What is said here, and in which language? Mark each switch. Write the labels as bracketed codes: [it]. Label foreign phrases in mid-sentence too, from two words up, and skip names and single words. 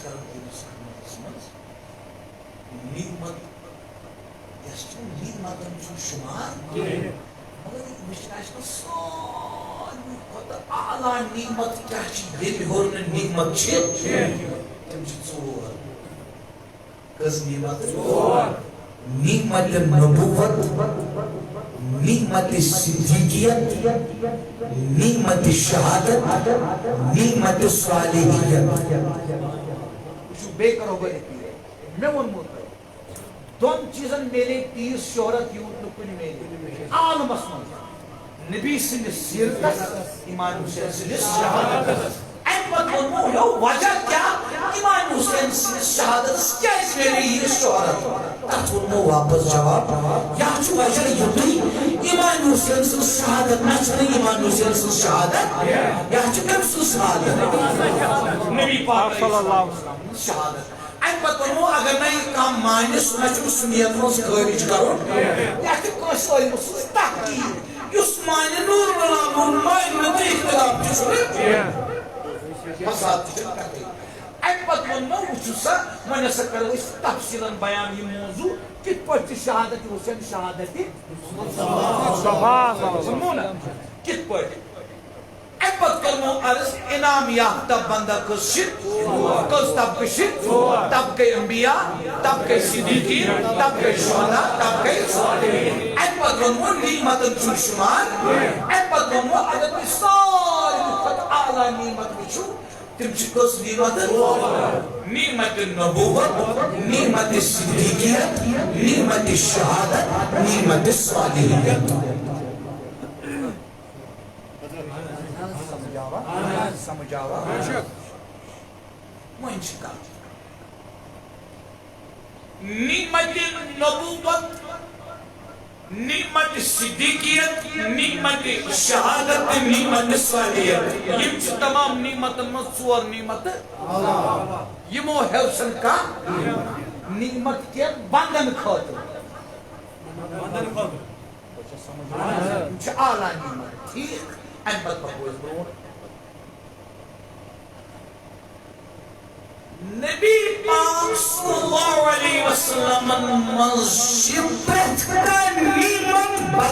[ks] کران تٔمِس خدمتس منٛز نعمت یۄس چھِ نعمتن چھُنہٕ شُمار مگر وٕچھن آسہِ نہٕ ساروٕے کھۄتہٕ اعلیٰ نعمت کیٛاہ چھِ ییٚمہِ ہیوٚر نہٕ نعمت چھِ تِم چھِ ژور کٔژ نعمت نعمت نبوت نعمت صدیقیت نعمت شہادت نعمت صالحیت وٕچھِو بیٚیہِ کرو بہٕ رِپیٖٹ مےٚ ووٚنمو تۄہہِ دۄن چیٖزن میلے تیٖژ شہرت یوٗت نہٕ کُنہِ میلے عالمس منٛز نبی سٕنٛدِس سیٖرتس اِمام حُسین سٕنٛدِس شہادتس امہِ پتہٕ ووٚنمو یو وجہ کیٛاہ اِمام حُسین سٕنٛدِس شہادتس کیٛازِ میلے یہِ شہرت تتھ ووٚنمو واپس جواب یا چھُ وجہ یُتُے اِمام حُسین سٕنٛز شہادت نہ چھنہٕ اِمام حُسین سٕنٛز شہادت یا چھِ تٔمۍ سٕنٛز شہادت نبی پاک [ar] صلی اللہ علیہ وسلم [ks] شہادت امہِ پتہٕ ووٚنمو اگر نہٕ یہِ کانٛہہ مانہِ سُہ نہ چھُنہٕ سُنیت منٛز خٲرج کرُن یا چھِ کٲنٛسہِ ٲلمہٕ سٕنٛز تحقیٖق یُس مانہِ نوٗر بناوُن مانہِ نہٕ تہٕ اختلاف تہِ چھُنہٕ فساد تہِ چھُنہٕ کتھٕے امہِ پتہٕ ووٚنمو وٕچھِو سا وۄنۍ ہسا کرو أسۍ تفصیٖلن بیان یہِ موضوٗع کِتھ پٲٹھۍ چھِ شہادت حُسین شہادت ووٚنمو نہ کِتھ پٲٹھۍ امہِ پتہٕ کرمو عرض انعام یافتہ بندہ کٔژ چھِ کٔژ طبقہٕ چھِ طبقے انبیا طبقے صدیقین طبقے شہدا طبقے صالحین امہِ پتہٕ ووٚنمو نعمتن چھُنہٕ شُمار امہِ پتہٕ ووٚنمو اگر تُہۍ ساروی کھۄتہٕ اعلیٰ نعمت وٕچھِو تِم چھِ کٔژ نعمت نعمت نبوت نعمت صدیقیت نعمت شہادت نعمت صالحیت سمجھ آوا وۄنۍ چھِ کتھ نعمت نبوت نعمت صدیقیت نعمت شہادت نعمت صالحیت یم چھِ تمام نعمتن منٛز ژور نعمتہٕ یمو ہیوٚچھن کانٛہہ نعمت کینٛہہ بندن خٲطرٕ یِم چھِ اعلیٰ نعمت ٹھیٖک امہِ پتہٕ پکو أسۍ برٛونٛٹھ نبی پاک [ar] صلی اللہ علیہ وسلم [ks] منٛز چھِ پرٛٮ۪تھ کانٛہہ نعمت